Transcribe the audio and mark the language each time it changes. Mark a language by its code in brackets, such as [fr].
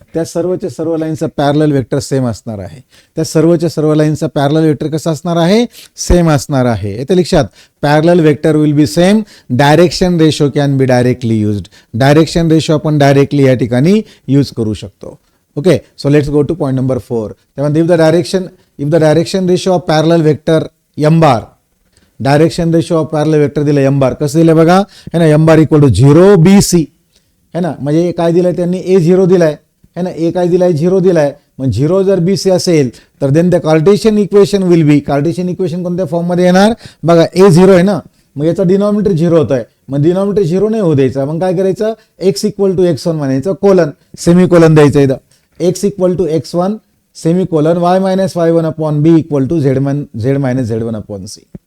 [mr] त्या सर्वचे सर्व लाईन्सचा parallel vector same असणार आहे. त्या सर्वच्या सर्व लाईन्सचा पॅरलल व्हेक्टर कसा असणार आहे, सेम असणार आहे. येथे लक्षात, [en] Parallel vector will be same, direction ratio can be directly used. [mr] Direction ratio आपण डायरेक्टली या ठिकाणी यूज करू शकतो. [en] Okay, so let's go to point number 4. If the direction ratio of parallel vector [mr] m bar, direction ratio of parallel vector दिलं m bar, कसं दिलं बघा है ना, [en] m bar equal to 0 BC [mr] है ना, म्हणजे काय दिलंय त्यांनी, A0 दिलाय है ना, A काय दिलाय, 0 दिलाय. मग 0 जर BC असेल तर [en] then the cartesian equation will be, [mr] Cartesian equation कोणत्या फॉर्म मध्ये येणार बघा, A0 आहे ना, मग याचा डिनॉमिनेटर 0 होत आहे, मग डिनॉमिनेटर 0 नाही होऊ द्यायचा. मग काय करायचं, x इक्वल टू x1 म्हणायचं, कोलन सेमी कोलन द्यायचं इथं, x equal to x1 semi colon y minus y1 upon b equal to z minus z1 upon c.